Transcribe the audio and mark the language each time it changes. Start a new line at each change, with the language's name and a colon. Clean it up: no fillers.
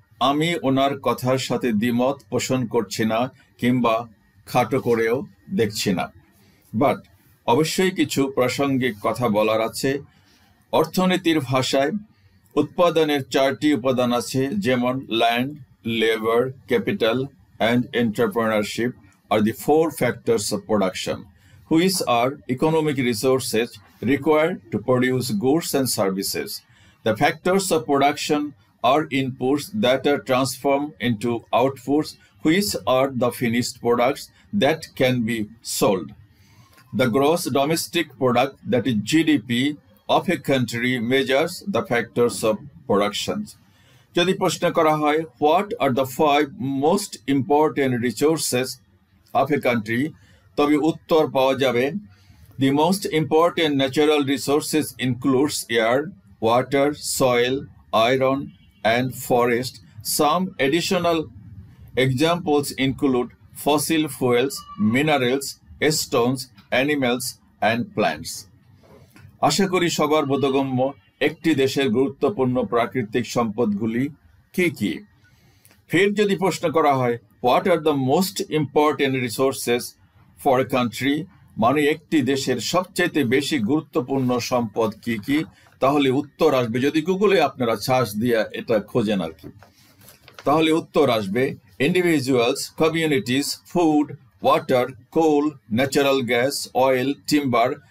Bangla: আমি ওনার কথার সাথে দ্বিমত পোষণ করছি না কিংবা খাটো করেও দেখছি না, বাট অবশ্যই কিছু প্রাসঙ্গিক কথা বলার আছে। অর্থনীতির ভাষায় উৎপাদনের 4টি উপাদান আছে, যেমন land, labour, capital and entrepreneurship
English: are the 4 factors of production, which are economic resources required to produce goods and services. The factors of production are inputs that are transformed into outputs, which are the finished products that can be sold. The gross domestic product, that is GDP, of a country measures the factors of production.
Bangla: যদি প্রশ্ন করা হয়,
English: what are the 5 most important resources of a country,
Bangla: তবে উত্তর পাওয়া যাবে,
English: the most important natural resources includes air, water, soil, iron and forest. Some additional examples include fossil fuels, minerals, stones, animals and plants.
Bangla: আশা করি সবার বোধগম্য একটি দেশের গুরুত্বপূর্ণ প্রাকৃতিক সম্পদগুলি কি কি। ফের যদি প্রশ্ন করা হয়,
English: what are the most important resources for a country,
Bangla: মানে একটি দেশের সবচাইতে বেশি গুরুত্বপূর্ণ সম্পদ কি কি, তাহলে উত্তর আসবে, যদি গুগলে আপনারা সার্চ দিয়ে এটা খোঁজেন আর কি, তাহলে উত্তর আসবে individuals, communities, food,
English: water, coal, natural gas, oil, timber,